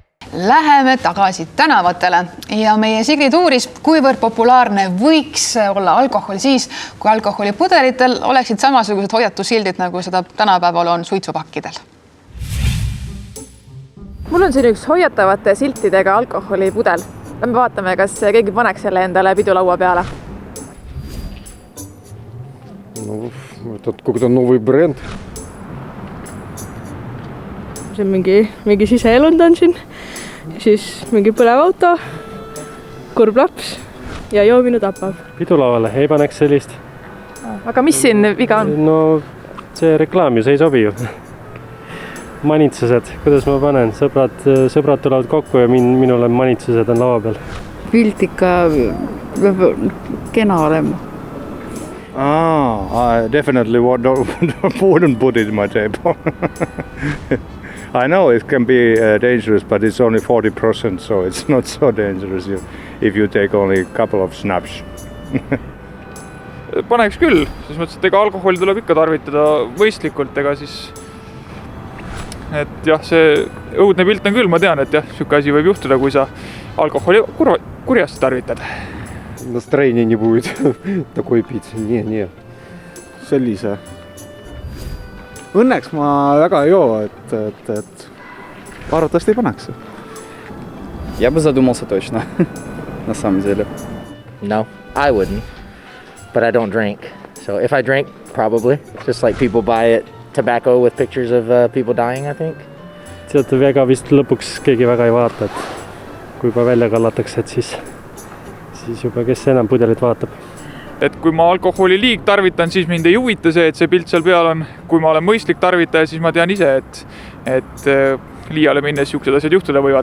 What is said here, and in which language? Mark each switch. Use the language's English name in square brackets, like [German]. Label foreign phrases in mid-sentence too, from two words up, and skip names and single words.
[Estonian] Läheme tagasi tänavatele ja meie Sigrid uuris, kuivõrd populaarne võiks olla alkohol siis, kui alkoholipudelitel oleksid samasugused hoiatussildid, nagu seda tänapäeval on suitsupakkidel. Mul on siin üks hoiatavate siltidega alkoholipudel. Me vaatame, kas keegi paneks selle endale pidulaua peale. [Russian] Ну, это какой-то новый бренд. [Estonian] See on mingi siseelund on siin, siis mingi põlev auto, kurb laps ja joomine tapab. Pidulauale ei paneks sellist. Aga mis siin viga on? No see reklaam ju, see ei sobi ju. Manitsused, kuidas ma panen? Sõbrad tulevad kokku ja minule manitsused on lava peal. Pilt ikka kena olema. [English] I definitely wouldn't put it in my table. I know it can be dangerous, but it's only 40%, so it's not so dangerous if you take only a couple of snaps. [Estonian] Paneks küll, siis mõttes, et ega alkoholi tuleb ikka tarvitada mõistlikult, ega siis et jah, see õudne pilt on küll, ma tean, et jah, siuke asi võib juhtuda, kui sa alkoholi kurjasti tarvitad. [Russian] Настроения не будет такой пить. Не. [Estonian] Sellise. Õnneks ma väga ei joo, et arvatavasti ei paneks. [Russian] Я бы задумался точно, на самом деле. [English] No, I wouldn't, but I don't drink. So if I drink, probably. Just like people buy it tobacco with pictures of people dying, I think. [Estonian] Teate, väga vist lõpuks keegi väga ei vaata, et kui juba välja kallatakse, et siis juba kes enam pudelit vaatab. Et kui ma alkoholi liig tarvitan, siis mind ei huvita see, et see pilt seal peal on. Kui ma olen mõistlik tarvitaja, siis ma tean ise, et liiale minnes siuksed asjad juhtuda võivad.